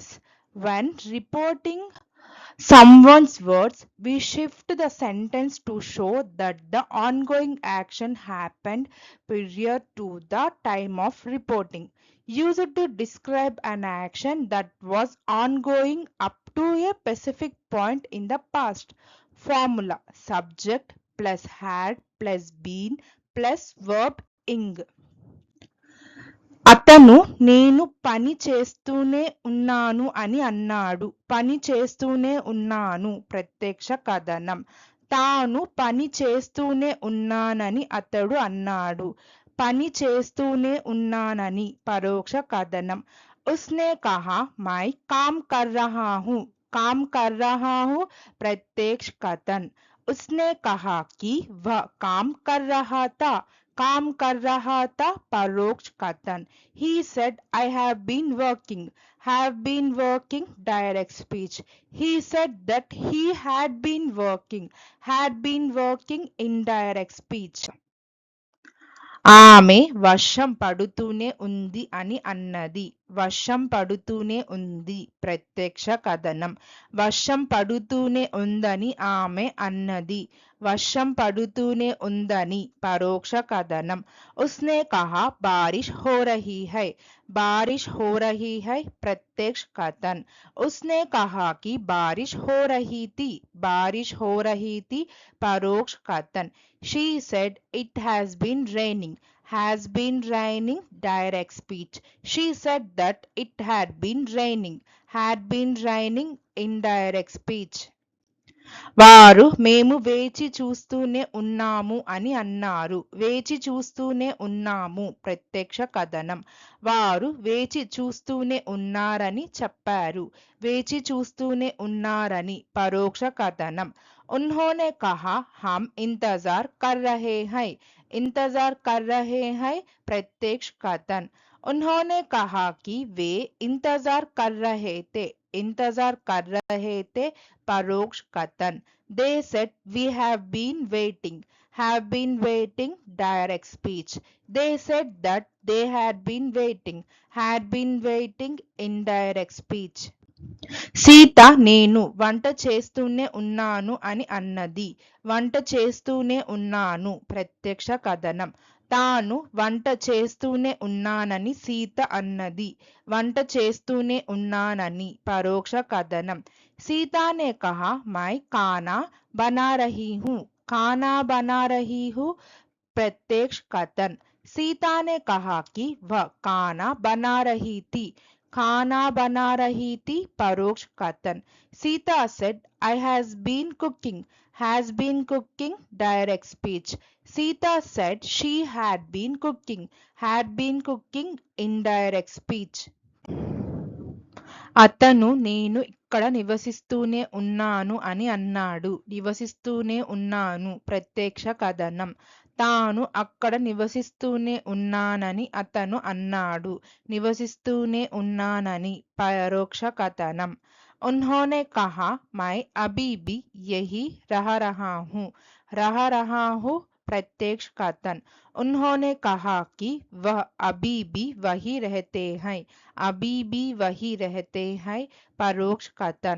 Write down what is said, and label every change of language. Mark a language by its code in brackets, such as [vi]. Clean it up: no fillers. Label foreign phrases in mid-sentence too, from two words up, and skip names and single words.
[en] When reporting someone's words, we shift the sentence to show that the ongoing action happened prior to the time of reporting. Use it to describe an action that was ongoing up to a specific point in the past. Formula subject plus had plus been plus verb ing. [te] అతను నేను పని చేస్తూనే ఉన్నాను అని అన్నాడు. పని చేస్తూనే ఉన్నాను ప్రత్యక్ష కథనం. తాను పని చేస్తూనే ఉన్నానని అతడు అన్నాడు. పని చేస్తూనే ఉన్నానని పరోక్ష కథనం. [hi] उसने कहा मैं काम कर रहा हूँ. काम कर रहा हूँ प्रत्यक्ष कथन. उसने कहा कि वह काम कर रहा था. काम कर रहा था परोक्ष कथन. [en] He said I have been working. Have been working direct speech. He said that he had been working. Had been working indirect speech. [te] ఆమె వర్షం పడుతూనే ఉంది అని అన్నది. వర్షం పడుతూనే ఉంది ప్రత్యక్ష కథనం. వర్షం పడుతూనే ఉందని ఆమె అన్నది. వర్షం పడుతూనే ఉందని పరోక్ష కథనం. [hi] उसने कहा बारिश हो रही है. बारिश हो रही है प्रत्यक्ष कथन. उसने कहा कि बारिश हो रही थी. बारिश हो रही थी परोक्ष कथन. [en] She said it has been raining. Has been raining direct speech. She said that it had been raining. Had been raining indirect speech. [te] వారు మేము వేచి చూస్తూనే ఉన్నాము అని అన్నారు. వేచి చూస్తూనే ఉన్నాము ప్రత్యక్ష కథనం. వారు వేచి చూస్తూనే ఉన్నారని చెప్పారు. వేచి చూస్తూనే ఉన్నారని పరోక్ష కథనం. [hi] उन्होंने कहा हम इंतजार कर रहे हैं. इंतजार कर रहे हैं प्रत्यक्ष कथन. उन्होंने कहा कि वे इंतजार कर रहे थे. इंतजार कर रहे थे परोक्ष कथन. [en] They said we have been waiting. Have been waiting direct speech. They said that they had been waiting. Had been waiting indirect speech. [te] సీత నేను వంట చేస్తూనే ఉన్నాను అని అన్నది. వంట చేస్తూనే ఉన్నాను ప్రత్యక్ష కథనం. తాను వంట చేస్తూనే ఉన్నానని సీత అన్నది. వంట చేస్తూనే ఉన్నానని పరోక్ష కథనం. [hi] सीता ने कहा मैं खाना बना रही हूँ. खाना बना रही हूँ प्रत्यक्ष कथन. सीता ने कहा कि वह खाना बना रही थी. खाना बना रही थी परोक्ष कथन. [en] Sita said, I has been cooking. Has been cooking direct speech. Sita said she had been cooking. Had been cooking indirect speech. [te] అతను నేను ఇక్కడ నివసిస్తూనే ఉన్నాను అని అన్నాడు. నివసిస్తూనే ఉన్నాను ప్రత్యక్ష కథనం. తాను అక్కడ నివసిస్తూనే ఉన్నానని అతను అన్నాడు. నివసిస్తూనే ఉన్నానని పరోక్ష కథనం. [hi] उन्होंने कहा मैं अभी भी यही रह रहा हूँ. रह रहा हूँ प्रत्यक्ष कथन. उन्होंने कहा कि वह अभी भी वही रहते हैं. अभी भी वही रहते हैं परोक्ष कथन.